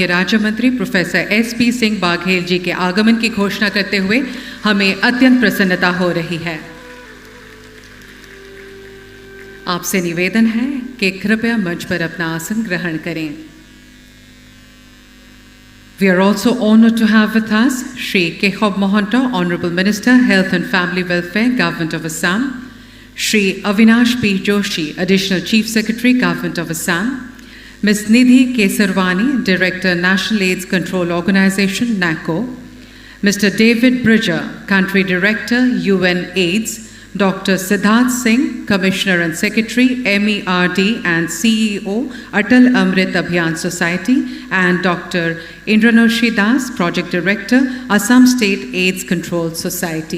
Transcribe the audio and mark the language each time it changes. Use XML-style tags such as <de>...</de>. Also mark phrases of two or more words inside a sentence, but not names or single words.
<hi>राज्य मंत्री प्रोफेसर एस पी सिंह बाघेल जी के आगमन की घोषणा करते हुए हमें अत्यंत प्रसन्नता हो रही है। आपसे निवेदन है कि कृपया मंच पर अपना आसन ग्रहण करें।</hi> <en>We are also honored to have with us Shri Kekhob Mohanto, Honorable Minister, Health and Family Welfare, Government of Assam; Shri Avinash P. Joshi, Additional Chief Secretary, Government of Assam; Ms. Nidhi Kesarwani, Director, National AIDS Control Organization, NACO; Mr. David Bridger, Country Director, UN AIDS; Dr. Siddharth Singh, Commissioner and Secretary, MERD and CEO, Atal Amrit Abhiyan Society; and Dr. Indranoshi Das, Project Director, Assam State AIDS Control Society.</en>